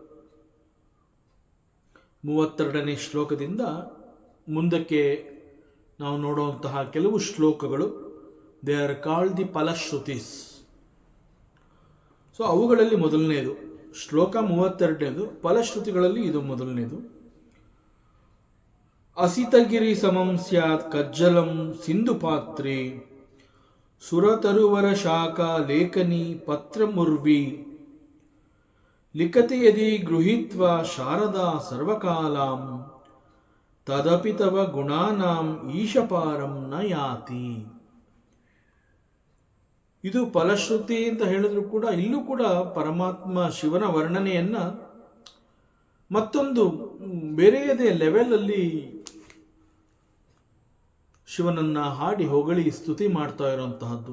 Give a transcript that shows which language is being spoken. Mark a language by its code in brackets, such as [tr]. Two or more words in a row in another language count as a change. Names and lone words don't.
[kn] 32ನೇ ಶ್ಲೋಕದಿಂದ ಮುಂದಕ್ಕೆ ನಾವು ನೋಡುವಂತಹ ಕೆಲವು ಶ್ಲೋಕಗಳು, [en] they are called the phalashrutis. [kn] ಸೊ ಅವುಗಳಲ್ಲಿ ಮೊದಲನೇದು ಶ್ಲೋಕ 32ನೇದು, ಫಲಶ್ರುತಿಗಳಲ್ಲಿ ಇದು ಮೊದಲನೇದು. [sa] ಅಸಿತಗಿರಿ ಸಮಂ ಸ್ಯಾತ್ ಕಜ್ಜಲಂ ಸಿಂಧು ಪಾತ್ರೆ ಸುರತರುವರ ಶಾಖಾ ಲೇಖನಿ ಪತ್ರಮುರ್ವಿ ಲಿಖತಿ ಯದಿ ಗೃಹೀತ್ವ ಶಾರದಾ ಸರ್ವಕಾಲಾಂ ತದಪಿ ತವ ಗುಣಾನಾಂ ಈಶಪಾರಂ ನ ಯಾತಿ. [kn] ಇದು ಫಲಶ್ರುತಿ ಅಂತ ಹೇಳಿದ್ರು ಕೂಡ ಇಲ್ಲೂ ಕೂಡ ಪರಮಾತ್ಮ ಶಿವನ ವರ್ಣನೆಯನ್ನ ಮತ್ತೊಂದು ಬೇರೆಯದೇ ಲೆವೆಲಲ್ಲಿ ಶಿವನನ್ನ ಹಾಡಿ ಹೊಗಳಿ ಸ್ತುತಿ ಮಾಡ್ತಾ ಇರುವಂತಹದ್ದು.